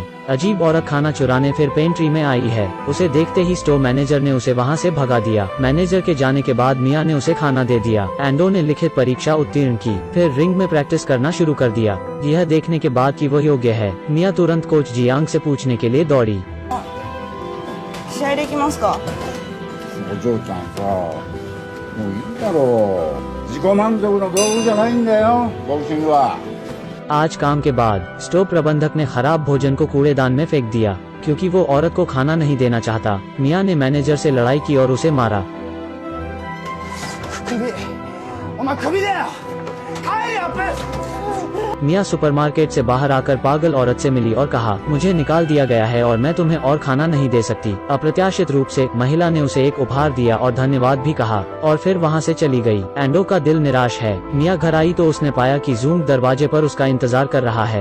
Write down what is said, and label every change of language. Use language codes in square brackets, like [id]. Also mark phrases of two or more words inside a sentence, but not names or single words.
[hi] अजीब औरत खाना चुराने फिर पेंट्री में आई है। उसे देखते ही [en] store manager [hi] ने उसे वहां से भगा दिया। मैनेजर के जाने के बाद मिया ने उसे खाना दे दिया। एंडो ने लिखित परीक्षा उत्तीर्ण की, फिर रिंग में प्रैक्टिस करना शुरू कर दिया। यह देखने के बाद कि वो योग्य है, मिया तुरंत कोच जियांग से पूछने के लिए दौड़ी। [ja] 試合できますか？お嬢ちゃんさ、もういいだろう。自己満足の道具じゃないんだよ、ボクシングは。 [hi] आज काम के बाद स्टोर प्रबंधक ने खराब भोजन को कूड़ेदान में फेंक दिया क्योंकि वो औरत को खाना नहीं देना चाहता। मिया ने मैनेजर से लड़ाई की और उसे मारा। [ja] お前クビだよ。帰れよ、ペス。 [hi] मिया सुपरमार्केट से बाहर आकर पागल औरत से मिली और कहा, मुझे निकाल दिया गया है और मैं तुम्हें और खाना नहीं दे सकती। अप्रत्याशित रूप से महिला ने उसे एक उपहार दिया और धन्यवाद भी कहा और फिर वहां से चली गई। एंडो का दिल निराश है। मिया घर आई तो उसने पाया कि जूंग दरवाजे पर उसका इंतजार कर रहा है।